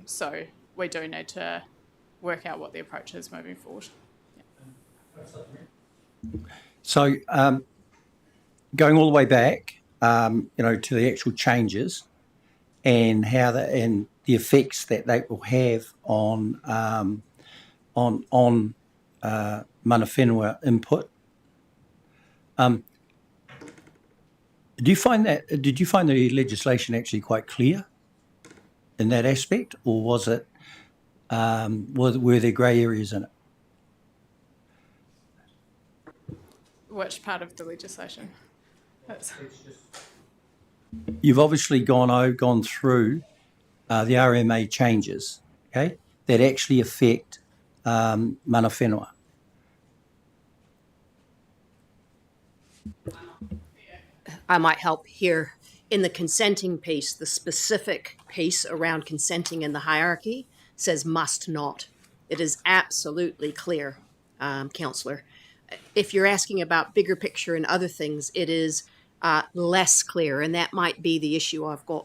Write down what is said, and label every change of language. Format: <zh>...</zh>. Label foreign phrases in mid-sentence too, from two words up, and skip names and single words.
<en>So we do need to work out what the approach is moving forward. So going all the way back, to the actual changes and how and the effects that they will have on</en> <mi>mana whenua</mi> <en>input. Did you find the legislation actually quite clear in that aspect, or was it were there grey areas in it? Which part of the legislation? You've obviously gone through the RMA changes, okay, that actually affect</en> <mi>mana whenua.</mi> <en>I might help here. In the consenting piece, the specific piece around consenting in the hierarchy says must not. It is absolutely clear, Councillor. If you're asking about bigger picture and other things, it is less clear, and that might be the issue I've got.</en>